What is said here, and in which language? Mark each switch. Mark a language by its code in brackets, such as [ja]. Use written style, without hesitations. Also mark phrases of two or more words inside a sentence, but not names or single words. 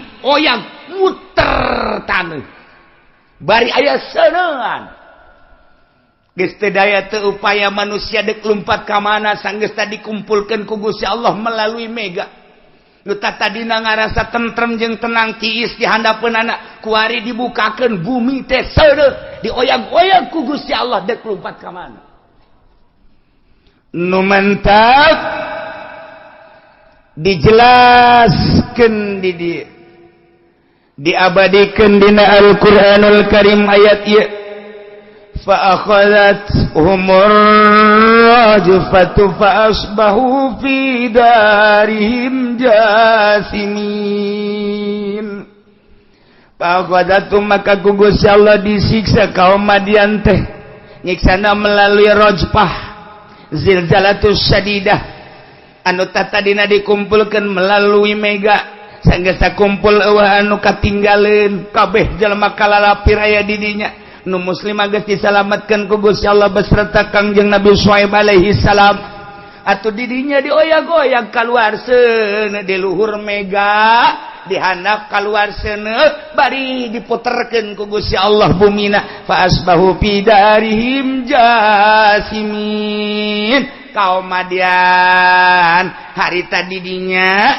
[su] oyag muter taneuh bari aya seuneuan geus teu daya teu upaya manusia dek lumpat ka mana sanggeus tadi dikumpulkeun ku Gusti Allah melalui mega nu tadina ngarasa tentrem jeung tenang tiis di handapeunana kuari dibukakeun bumi teh seuneu dioyag-oyag ku Gusti Allah dek lumpat ka mana nu mantap dijelaskeun di dieu diabadikeun dina Al-Qur'anul Karim ayat ieu [ar] فأخذتهم الرجفة فأصبحوا في دارهم جاثمين فأخذتهم [su] ku Gusti Allah disiksa kaum Madian teh nyiksana melalui rajfah [ar] زلزلة الشديدة [su] anu tadina dikumpulkeun melalui mega sanggeus sakumpul eueuh anu katinggalin kabeh jalma kalalapir aya di dinya nu muslim geus disalametkeun ku Gusti Allah beserta Kangjeng Nabi Syuaib [ar] عليه السلام [su] atuh di dinya dioyag-oyag kaluar seuneu di luhur mega dihandap kaluar seuneu bari diputerkeun ku Gusti Allah bumina [ar] فأصبحوا في دارهم جاثمين [su] kaum Madian hari tadi dinya